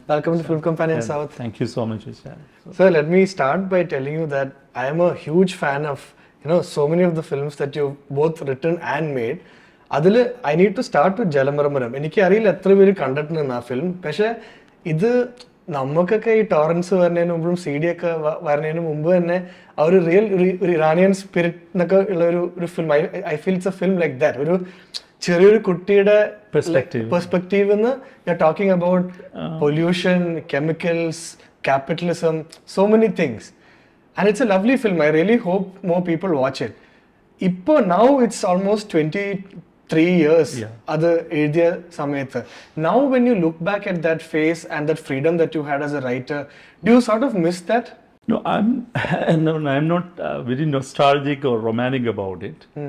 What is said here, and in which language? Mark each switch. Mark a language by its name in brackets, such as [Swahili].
[English] Welcome to Film Companion South. Thank you so much, Vishal. Sir, let me start by telling you that I am a huge fan of, so many of the films that you've both written and made. [Malayalam] അതിൽ [English] I need to start with Jalamarmaram. [Malayalam] എനിക്കറിയില്ല എത്ര പേര് കണ്ടിട്ടുണ്ടെന്ന് ആ film. പക്ഷേ ഇത് നമുക്കൊക്കെ ഈ ടോറൻസ് വരുന്നതിന് മുമ്പും CD ഒക്കെ വരുന്നതിന് മുമ്പ് തന്നെ ആ ഒരു റിയൽ ഒരു ഇറാനിയൻ സ്പിരിറ്റ് എന്നൊക്കെ ഉള്ള ഒരു film. [English] I feel it's a film like that. [Malayalam] ഒരു ചെറിയൊരു കുട്ടിയുടെ പെർസ്പെക്റ്റീവ് എന്ന് [English] You are talking about pollution, chemicals, capitalism, so many things, and it's a lovely film. I really hope more people watch it. [Malayalam] Ippo [English] now it's almost 23 years [Malayalam] adu ezhudiya samayathu. [English] Now when you look back at that phase and that freedom that you had as a writer, do you sort of miss that? No, I'm not very nostalgic or romantic about it.